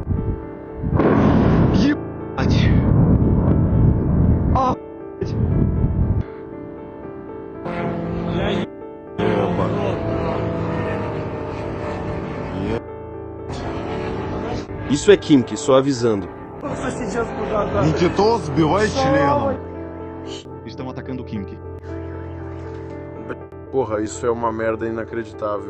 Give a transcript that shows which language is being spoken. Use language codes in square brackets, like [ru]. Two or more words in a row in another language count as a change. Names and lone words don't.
[pt] Isso é Khimki, só avisando. [ru] Никитос сбивай членом. [pt] Estão atacando Khimki. Porra, isso é uma merda inacreditável.